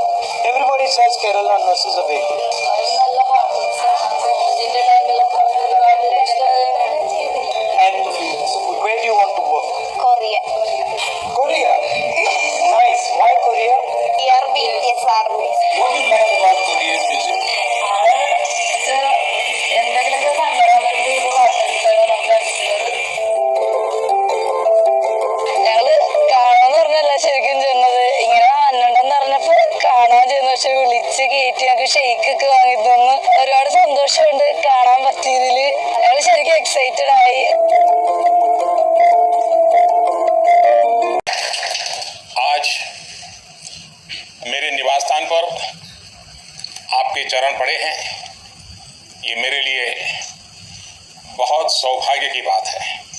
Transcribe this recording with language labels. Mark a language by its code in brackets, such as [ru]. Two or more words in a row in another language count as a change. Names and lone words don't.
[en] Everybody says Kerala nurses are very good. And where do you want to work? Korea. Nice. Why Korea? What do you like about Korean music? [ml] ശരിക്കും ചെന്നത് ഇങ്ങനെ വന്നിട്ടുണ്ടെന്ന് പറഞ്ഞപ്പോ കാണാൻ ചെന്ന് പക്ഷെ വിളിച്ച് കയറ്റി ഞങ്ങൾക്ക് ഷെയ്ക്കൊക്കെ വാങ്ങി തന്നു. ഒരുപാട് സന്തോഷമുണ്ട് കാണാൻ പറ്റിയതില്. ഞങ്ങൾ ശരിക്കും എക്സൈറ്റഡ് ആയി. [hi] आज मेरे निवास स्थान पर आपके चरण पड़े हैं, ये मेरे लिए बहुत सौभाग्य की बात है।